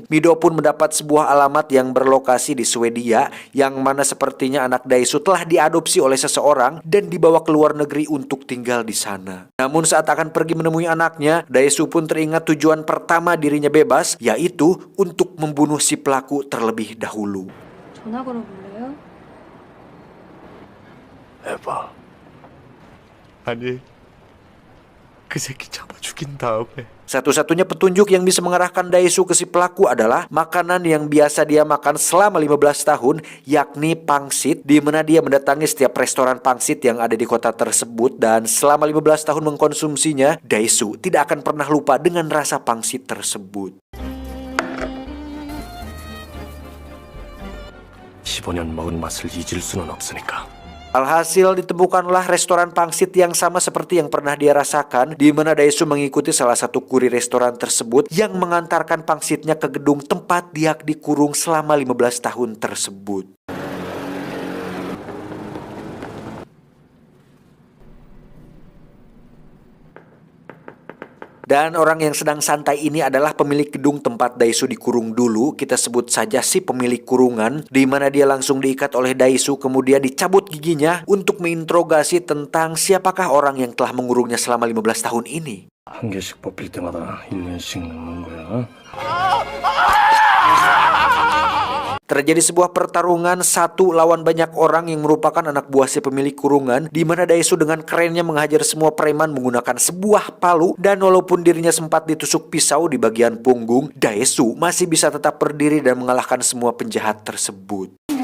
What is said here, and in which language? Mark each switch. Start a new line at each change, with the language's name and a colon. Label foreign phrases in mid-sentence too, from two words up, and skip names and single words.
Indonesian: Mido pun mendapat sebuah alamat yang berlokasi di Swedia, yang mana sepertinya anak Daesu telah diadopsi oleh seseorang dan dibawa ke luar negeri untuk tinggal di sana. Namun saat akan pergi menemui anaknya, Daesu pun teringat tujuan pertama dirinya bebas, yaitu untuk membunuh si pelaku terlebih dahulu.
Korean: 전화 걸어볼래요? 해봐. 아니, 그 새끼 잡아 죽인 다음에.
Indonesian: Satu-satunya petunjuk yang bisa mengarahkan Daesu ke si pelaku adalah makanan yang biasa dia makan selama 15 tahun, yakni pangsit, di mana dia mendatangi setiap restoran pangsit yang ada di kota tersebut, dan selama 15 tahun mengkonsumsinya, Daesu tidak akan pernah lupa dengan rasa pangsit tersebut.
Korean: 15년 먹은 맛을 잊을 수는 없으니까.
Indonesian: Alhasil ditemukanlah restoran pangsit yang sama seperti yang pernah dia rasakan, di mana Daesu mengikuti salah satu kurir restoran tersebut yang mengantarkan pangsitnya ke gedung tempat dia dikurung selama 15 tahun tersebut. Dan orang yang sedang santai ini adalah pemilik gedung tempat Daesu dikurung dulu. Kita sebut saja si pemilik kurungan, di mana dia langsung diikat oleh Daesu, kemudian dicabut giginya untuk menginterogasi tentang siapakah orang yang telah mengurungnya selama 15 tahun ini.
Korean: 한 개씩 뽑힐 때마다 1년씩 늙는 거야.
Indonesian: Terjadi sebuah pertarungan satu lawan banyak orang yang merupakan anak buah si pemilik kurungan, di mana Daesu dengan kerennya menghajar semua preman menggunakan sebuah palu, dan walaupun dirinya sempat ditusuk pisau di bagian punggung, Daesu masih bisa tetap berdiri dan mengalahkan semua penjahat tersebut.